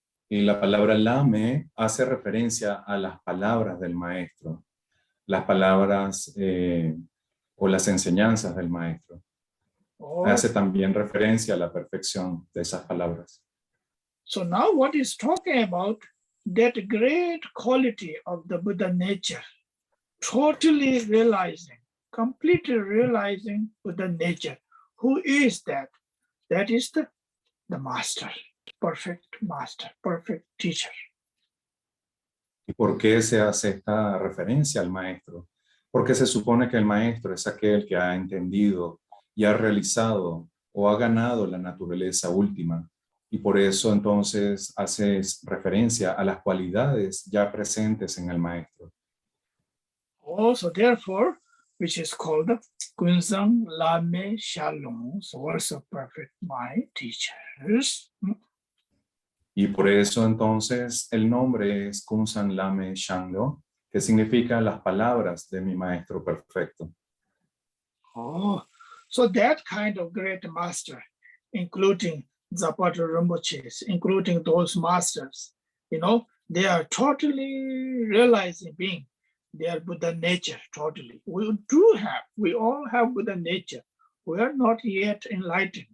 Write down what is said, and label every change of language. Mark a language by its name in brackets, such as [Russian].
[Spanish] Y la palabra lame hace referencia a las palabras del maestro, las palabras o las enseñanzas del maestro. oh. Hace también referencia a la perfección de esas palabras. [English] So now what is talking about that great quality of the Buddha nature, totally realizing, completely realizing Buddha nature. Who is that? That is the master, perfect teacher. [Spanish] ¿Y por qué se hace esta referencia al maestro? Porque se supone que el maestro es aquel que ha entendido y ha realizado o ha ganado la naturaleza última. Y por eso entonces hace referencia a las cualidades ya presentes en el maestro. [English] Also, therefore, which is called Kunzang Lame Shalom, source of perfect my teachers. [Spanish] Y por eso entonces el nombre es Kunsan Lame Shanglo, que significa las palabras de mi maestro perfecto. [English] Oh, so that kind of great master, including the Patrul Rimpoche, including those masters, they are totally realizing being their Buddha nature, totally. We all have Buddha nature. We are not yet enlightened.